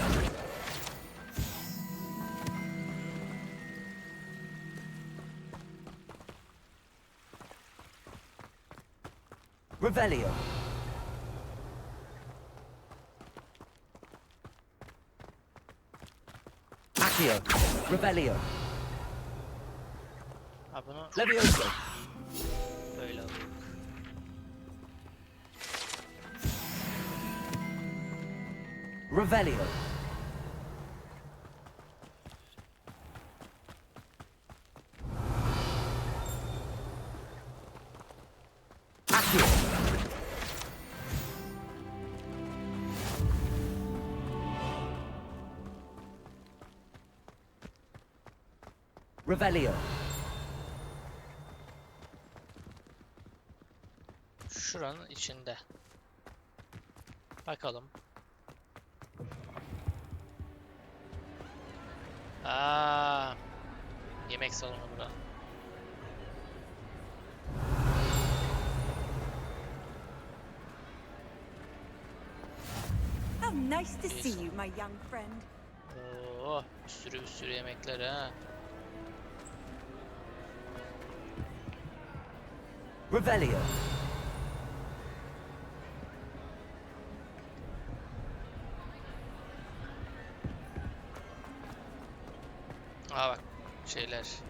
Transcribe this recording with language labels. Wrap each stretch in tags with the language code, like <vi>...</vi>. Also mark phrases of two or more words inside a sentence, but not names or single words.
<tr>Revelio. Accio. Revelio. Ha bunu Levioso. böyle alayım. Revelio. Accio. Revelio. Şuranın içinde. Bakalım. Aa, yemek salonu bura.</tr> <en>How nice to see you, my young friend.</en> <tr>Oo, bir sürü yemekler ha. Revelio. Aa bak şeyler.</tr>